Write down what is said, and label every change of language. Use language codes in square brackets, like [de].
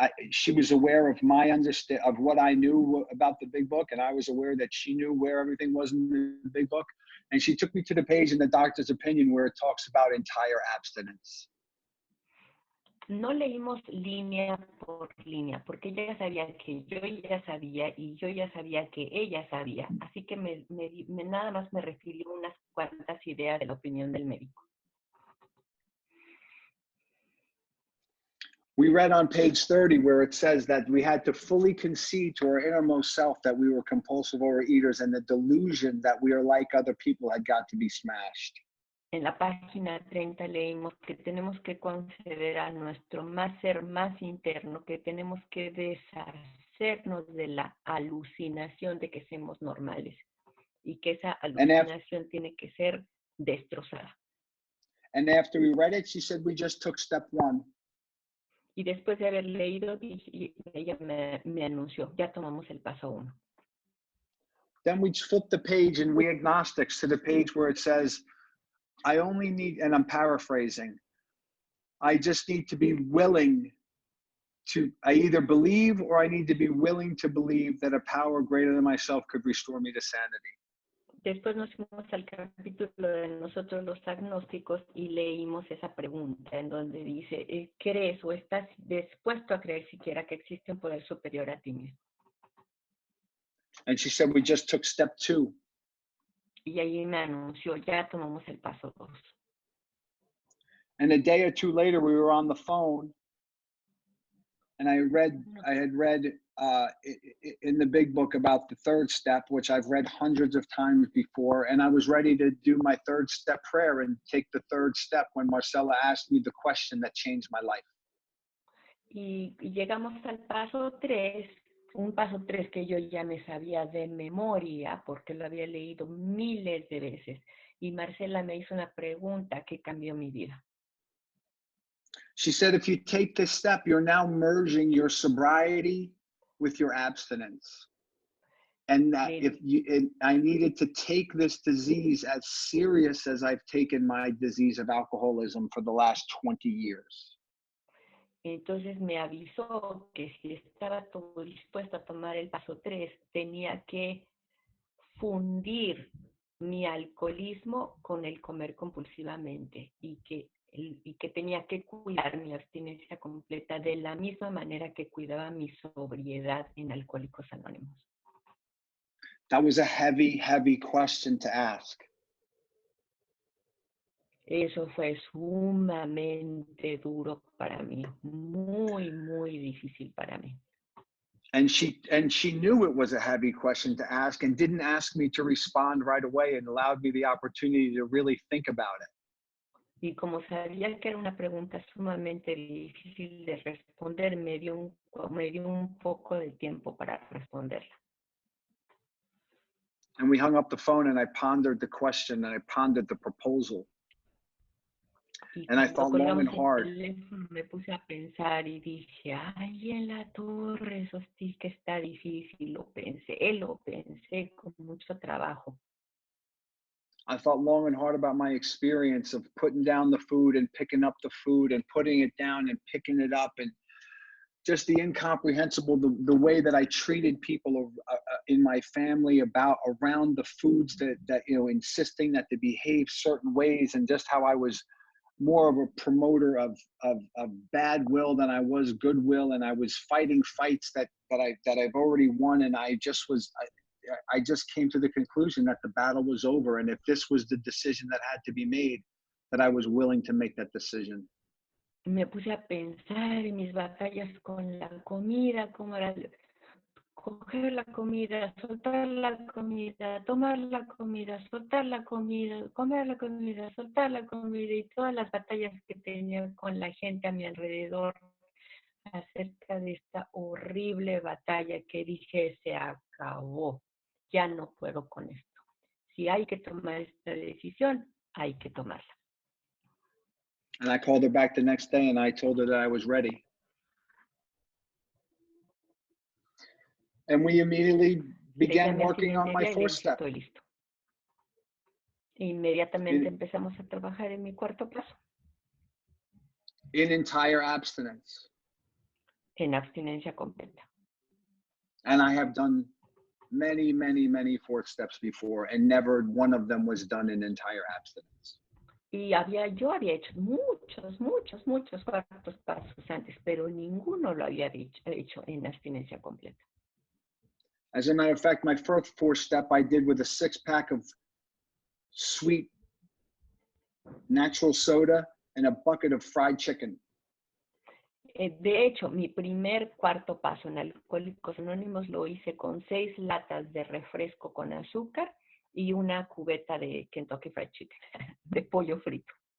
[en] She was aware of of what I knew about the big book, and I was aware that she knew where everything was in the big book. And she took me to the page in the doctor's opinion where it talks about entire abstinence. [es] No leímos línea por línea, porque ella ya sabía que yo ya sabía y yo ya sabía que ella sabía. Así que nada más me refirió unas cuantas ideas de la opinión del médico. [en] We read on page 30 where it says that we had to fully concede to our innermost self that we were compulsive overeaters, and the delusion that we are like other people had got to be smashed. [es] En la página 30 leímos que tenemos que conceder a nuestro ser más interno, que tenemos que deshacernos de la alucinación de que somos normales y que esa alucinación tiene que ser destrozada. [en] And after we read it, she said, we just took step 1. [es] Y después de haber leído, ella me anunció, ya tomamos el paso 1. [en] Then we flip the page and we agnostics to the page where it says, I only need, and I'm paraphrasing, I just need to be willing to, I either believe or I need to be willing to believe that a power greater than myself could restore me to sanity. [es] Después nos fuimos al capítulo de nosotros los agnósticos y leímos esa pregunta en donde dice, ¿crees o estás dispuesto a creer siquiera que existe un poder superior a ti mismo? [en] And she said, we just took step 2. [es] Y ahí me anunció, ya tomamos el paso 2. [en] And a day or two later, we were on the phone, and I had read in the big book about the third step, which I've read hundreds of times before, and I was ready to do my third step prayer and take the third step when Marcela asked me the question that changed my life. [es] Y llegamos al paso 3, un paso 3 que yo ya me sabía de memoria porque lo había leído miles de veces. Y Marcela me hizo una pregunta que cambió mi vida. [en] She said, if you take this step, you're now merging your sobriety with your abstinence. And that I needed to take this disease as serious as I've taken my disease of alcoholism for the last 20 years. [es] Entonces me avisó que si estaba todo dispuesto a tomar el paso 3, tenía que fundir mi alcoholismo con el comer compulsivamente y que tenía que cuidar mi abstinencia completa de la misma manera que cuidaba mi sobriedad en Alcohólicos Anónimos. [en] That was a heavy, heavy question to ask. [es] Eso fue sumamente duro para mí, muy, muy difícil para mí. [en] And she knew it was a heavy question to ask and didn't ask me to respond right away and allowed me the opportunity to really think about it. [es] Y como sabía que era una pregunta sumamente difícil de responder, me dio un poco de tiempo para responderla. [en] And we hung up the phone and I pondered the question and I pondered the proposal. And I thought long and hard. [es] Me puse a pensar y dije, ay, en la torre, eso sí que está difícil, lo pensé con mucho trabajo. [en] I thought long and hard about my experience of putting down the food and picking up the food and putting it down and picking it up, and just the incomprehensible, the way that I treated people in my family around the foods that insisting that they behave certain ways, and just how I was more of a promoter of bad will than I was goodwill, and I was fighting fights that I've already won, and I just came to the conclusion that the battle was over, and if this was the decision that had to be made, that I was willing to make that decision. [es] Me puse a pensar en mis batallas con la comida, cómo era coger la comida, soltar la comida, tomar la comida, soltar la comida, comer la comida, soltar la comida, y todas las batallas que tenía con la gente a mi alrededor acerca de esta horrible batalla que dije, se acabó, ya no puedo con esto. Si hay que tomar esta decisión, hay que tomarla. [en] And I called her back the next day and I told her that I was ready. And we immediately began working on my fourth step. [es] Estoy listo. Inmediatamente empezamos a trabajar en mi cuarto paso. [en] In entire abstinence. [es] En abstinencia completa. [en] And I have done many, many, many fourth steps before, and never one of them was done in entire abstinence. [es] Y yo había hecho muchos cuartos pasos antes, pero ninguno lo había hecho en abstinencia completa. [en] As a matter of fact, my first fourth step I did with a 6-pack of sweet natural soda and a bucket of fried chicken. [es] De hecho, mi primer cuarto paso en Alcohólicos Anónimos lo hice con 6 latas de refresco con azúcar y una cubeta de Kentucky Fried Chicken, de pollo frito.